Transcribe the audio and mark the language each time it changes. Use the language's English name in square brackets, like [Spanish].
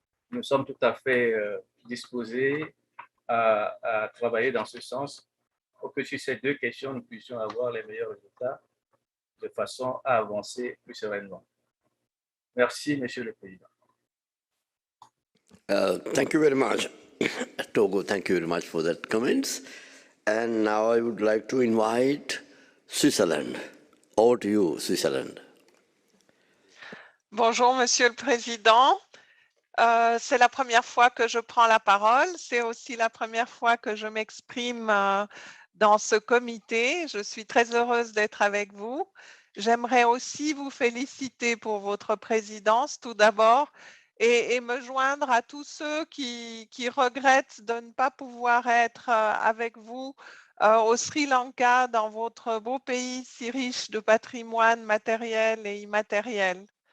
[French] Nous sommes tout à fait disposés à travailler dans ce sens pour que sur ces deux questions, nous puissions avoir les meilleurs résultats de façon à avancer plus sereinement. Merci, Monsieur le Président. [English] Thank you very much, Togo. Thank you very much for that comments. And now I would like to invite Switzerland. Over to you, Switzerland. [French] Bonjour, Monsieur le Président. C'est la première fois que je prends la parole. C'est aussi la première fois que je m'exprime dans ce comité. Je suis très heureuse d'être avec vous. J'aimerais aussi vous féliciter pour votre présidence, tout d'abord, et me joindre à tous ceux qui regrettent de ne pas pouvoir être avec vous au Sri Lanka, dans votre beau pays si riche de patrimoine matériel et immatériel.